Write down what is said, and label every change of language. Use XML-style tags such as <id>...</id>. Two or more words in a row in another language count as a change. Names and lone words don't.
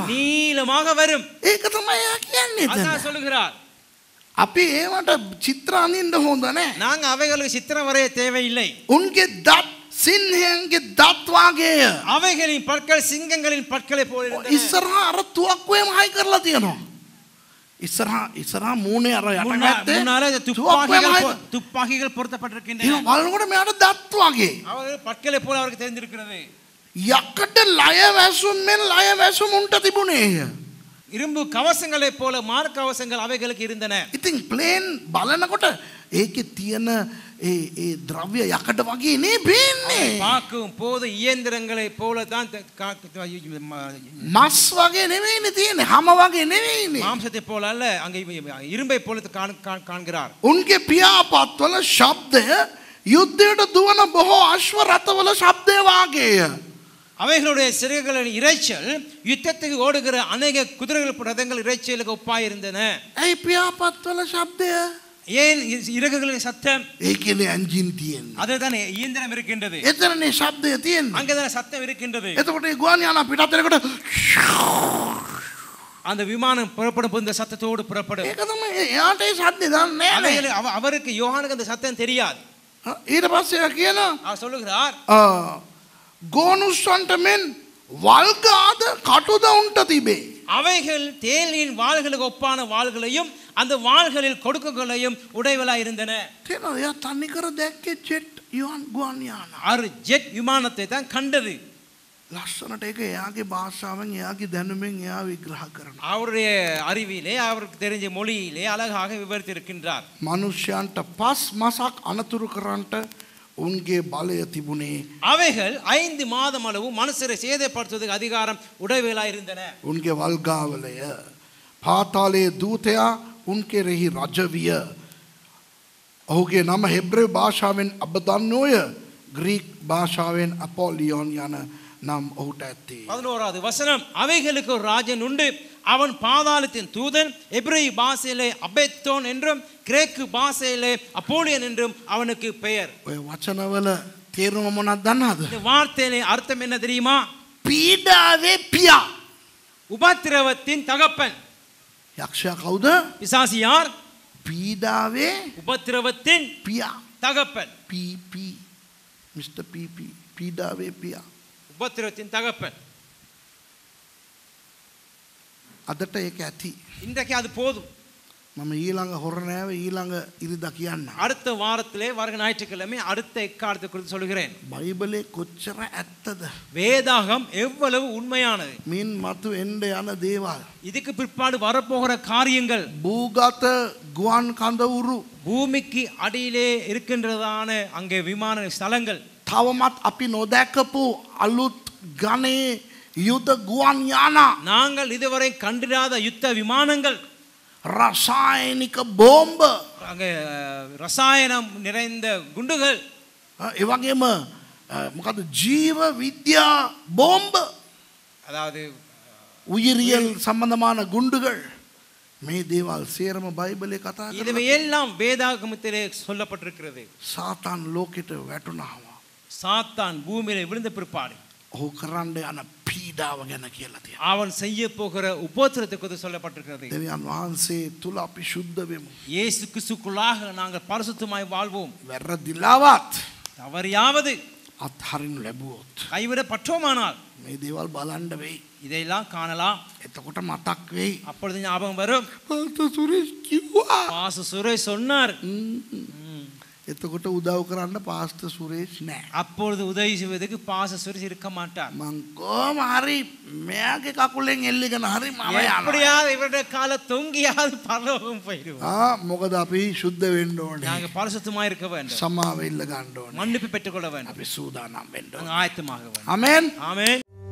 <ta>நீளமாக வரும்.</ta> <si>ඒක තමයි එයා කියන්නේ එතන.</si> <ta>அதான் சொல்லுகிறார்.</ta> <si>අපි ඒවට චිත්‍ර අඳින්න හොඳ නෑ.</si> <ta>நாங்க அவைகளுக்கு சித்திரம் வரைய தேவையில்லை.</ta> <si>උන්ගේ දත් සිංහයන්ගේ දත් වාගේය.</si> <ta>அவைகளின் பற்கள் சிங்கங்களின் பற்களை போல இருந்தன.</ta> <si>ඉස්සරහා අර තුවක්කුවේම හයි කරලා තියෙනවා. ඉස්සරහා මූණේ අර යට පැත්තේ</si> <ta>முன்னால துப்பாக்கிகள் பொருத்தப்பட்டிருக்கின்றன.</ta> <si>ඒක බලනකොට මෙයාට දත් වගේ.</si> <ta>அவர்கள் பற்களை போல அவருக்கு தெரிந்திருக்கிறது.</ta> <si>යකඩ ලය වැසුම් මෙන් ලය වැසුම් උන්ට තිබුණේය.</si> <ta>இரும்பு கவசங்களை போல மார்க் கவசங்கள் அவைகளுக்கு இருந்தன.</ta> <si>ඉතින් ප්ලේන් බලනකොට ඒකේ තියෙන ඒ ද්‍රව්‍ය යකඩ වගේ නේ පේන්නේ.</si> <ta>பார்க்கும் போது இயந்திரங்களை போல தான்</ta> <si>මස් වගේ නෙවෙයිනේ තියෙන්නේ. හැම වගේ නෙවෙයිනේ.</si> <ta>மாம்சத்தை போல அல்ல, அங்கே இரும்பை போல காண்கிறார்.</ta> <si>උන්ගේ පියාපත්වල ශබ්දය යුද්ධයට දුවන බොහෝ අශ්ව රථවල ශබ්දය වාගේය.</si> <ta>அவைகளுடைய சிறகுகளின் இரைச்சல் யுத்தத்துக்கு ஓடுகிற அநேக குதிரைகள் ரதங்கள் இரைச்சலுக்கு ஒப்பாய் இருந்தன.</ta> <si>ඇයි පියාපත්වල ශබ්දය?</si> <ta>ஏன் இறகுகளின் சத்தம்?</ta> <si>ඒකනේ එන්ජින් තියෙන්නේ.</si> <ta>அதுதான் இயந்திரம் இருக்கின்றது.</ta> <si>එතනනේ ශබ්දය තියෙන්නේ.</si> <ta>அங்கதான் சத்தம் இருக்கின்றது.</ta> <si>එතකොට ඒ ගුවන් යානා පිටත් වෙනකොට</si> <ta>அந்த விமானம் புறப்படும் போது இந்த சத்தத்தோடு புறப்படும்.</ta> <si>ඒක තමයි එයාට ඒ ශබ්දය දන්නේ නැහැ.</si> <ta>அவருக்கு யோகானுக்கு அந்த சத்தம் தெரியாது.</ta> <si>ඊට පස්සේ එයා කියනවා</si> <ta>அவர் சொல்லுகிறார்,</ta> <si>ගෝනුස්සන්ට මෙන් වල්ගාද කටුද උන්ට තිබේ.</si> <ta>அவைகள் தேனின் வாள்களுக்கு ஒப்பான வாள்களையும் அந்த வாள்களில் கொடுக்குகளையும் உடையவளாய் இருந்தன.</ta> <si>තේනවා එයා තනිකර දැක්කේ ජෙට් ගුවන් යානා.</si> <ta>அவர் ஜெட் விமானத்தை தான் கண்டது.</ta> <si>ලස්සනට ඒක එයාගේ භාෂාවෙන් එයාගේ දැනුමෙන් එයා විග්‍රහ කරනවා.</si> <ta>அவருடைய அறிவிலே அவருக்கு தெரிஞ்ச மொழியிலே அழகாக விவரித்து இருக்கின்றார்.</ta> <si>මනුෂ්‍යයන්ට පස් මසක් අනතුරු කරන්නට උන්ගේ බලය තිබුණේ.</si> <ta>அவைகள் 5 மாதம் அளவு மனுஷரை சேதப்படுத்துவதற்கு அதிகாரம் உடையவளாய் இருந்தன.</ta> <si>උන්ගේ වල්ගාවලය පාතාලයේ දූතයා උන් කෙරෙහි රජ විය. ඔහුගේ නම හෙබ්‍රේව භාෂාවෙන් අබදන්නෝය, ග්‍රීක් භාෂාවෙන් අපොලියෝන් යන නම් ඔහුට ඇත්තේ.</si> <ta>11வது வசனம், அவைகளுக்கு ஒரு ராஜன் உண்டு, அவன் பாதாளத்தின் தூதன், எபிரேய பாஷையிலே அபெத்தோன் என்றும் கிரேக்கு பாஷையிலே அப்போலியன் என்றும் அவனுக்கு பெயர்.</ta> <si>ඔය වචනවල තේරුම මොනවද දන්නවද?</si> <ta>இந்த வார்த்தையிலே அர்த்தம் என்ன தெரியுமா?</ta> <si>පීඩාවේ පියා.</si> <ta>உபத்திரவத்தின் தகப்பன்.</ta> <si>යක්ෂයා කවුද?</si> <ta>பிசாசு யார்?</ta> <si>පීඩාවේ</si> <ta>உபத்திரவத்தின்</ta> <si>පියා.</si> <ta>தகப்பன்.</ta> <si>PP Mr. PP පීඩාවේ පියා.</si> <ta>உபத்திரவத்தின் தகப்பன்.</ta> <si>අදට ඒක ඇති.</si> <ta>இன்றைக்கு அது போதும்.</ta> <si>මම ඊළඟ හොරණෑව ඊළඟ ඉරිදා කියන්න.</si> <ta>அடுத்த வாரத்திலே வருகிற ஞாயிற்றுக்கிழமை அடுத்த எக்காலத்தை குறித்து சொல்கிறேன்.</ta> <si>බයිබලේ කොච්චර ඇත්තද?</si> <ta>வேதாகம் எவ்வளவு உண்மையானது.</ta> <si>මින් මතු එන්න යන දේවල්.</si> <ta>இதுக்கு பிற்பாடு வரப்போகிற காரியங்கள்</ta> <si>භූගත ගුවන් කඳවුරු</si> <ta>பூமிக்கு அடியிலே இருக்கின்றதான அங்கே விமான ஸ்தலங்கள்</ta> <si>තවමත් අපි නොදැකපු අලුත් ගණේ යුද ගුවන් යානා</si> <ta>நாங்கள் இதுவரை கண்டிராத யுத்த விமானங்கள்</ta> <si>රසායනික බෝම්බ</si> <ta>அங்கே ரசாயனம் நிறைந்த குண்டுகள்</ta> <si>ඒ වගේම මොකද ජීව විද්‍යා බෝම්බ</si> <ta>அதாவது உயிரியல் சம்பந்தமான குண்டுகள்</ta> <si>මේ දේවල් සියරම බයිබලේ කතා කරලා</si> <ta>இதுவையெல்லாம் வேதாகமத்திலே சொல்லப்பட்டிருக்கிறது.</ta> <si>සාතාන් ලෝකෙට වැටුණාම</si> <ta>சாத்தான் பூமியிலே விழுந்த பிற்பாடு</ta> <si>ඔහු කරන්න යන පීඩාව ගැන කියලා තියෙනවා.</si> <ta>அவன் செய்ய போகிற உபத்திரத்தை குறித்து சொல்லப்பட்டிருக்கிறது.</ta> <si>දෙවියන් වහන්සේ තුල අපි සුද්ධ වෙමු.</si> <ta>இயேசு கிறிஸ்துக்குள்ளாக நாங்கள் பரிசுத்தமாய் வாழ்வோம்.</ta> <si>වැරදිලාවත්</si> <ta>தவறியாவது</ta> <si>අත්හරින්න ලැබුවොත්</si> <ta>கைவிடப்பட்டோமானால்</ta> <si>මේ දේවල් බලන්න වෙයි.</si> <ta>இதையெல்லாம் காணலாம்.</ta> <si>එතකොට මතක් වෙයි.</si> <ta>அப்பொழுது ஞாபகம் வரும்.</ta> <si>පාස්ටර් සුරේෂ් කිව්වා.</si> <ta>பாச சுரேஷ் சொன்னார்.</ta> <si>එතකොට උදව් කරන්න පාස්ටර් සුරේෂ් නැහැ.</si> <ta>அப்பொழுது உதவி செய்வதற்கு பாச சுரேஷ் இருக்க மாட்டார்.</ta> <si>මං කොහොම හරි මෙයාගේ කකුලෙන් එල්ලගෙන හරි මම යනවා.</si> <ta>எப்படியாவது இவருடைய கால தொங்கியாவது பரலோகம் போயிடுவோம்.</ta> <si>මොකද අපි සුද්ධ වෙන්න ඕනේ.</si> <ta>நாங்கள் பரிசுத்தமாய் இருக்க வேண்டும்.</ta> <si>සමාව ඉල්ල ගන්න ඕනේ.</si> <ta>மன்னிப்பு பெற்றுக்கொள்ள வேண்டும்.</ta> <si>අපි සූදානම් වෙන්න ඕනේ.</si> <ta>நாங்கள் ஆயத்தமாக வேண்டும்.</ta> <si>ආමෙන්.</si> <ta>ஆமென்.</ta>